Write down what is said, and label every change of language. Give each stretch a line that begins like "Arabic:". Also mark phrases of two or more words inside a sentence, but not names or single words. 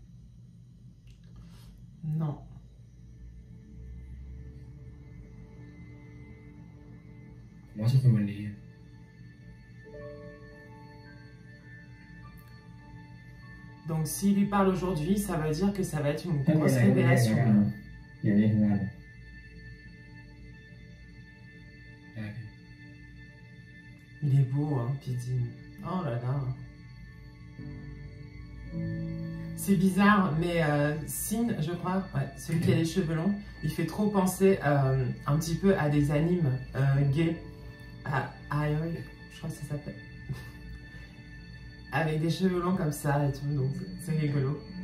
French: Non.
Thai: ผมว่าจะคุยวันนี้
French: Donc s'il lui parle aujourd'hui, ça veut dire que ça va être une grosse révélation.
Thai: อยู่นี่ทั้งวันได้พี่
French: Il est beau, hein, Pidine. Oh là là. C'est bizarre, mais Sin, je crois, ouais, celui qui a les cheveux longs, il fait trop penser un petit peu à des animes gays. À Aoi, je crois que ça s'appelle. Avec des cheveux longs comme ça et tout, donc c'est rigolo.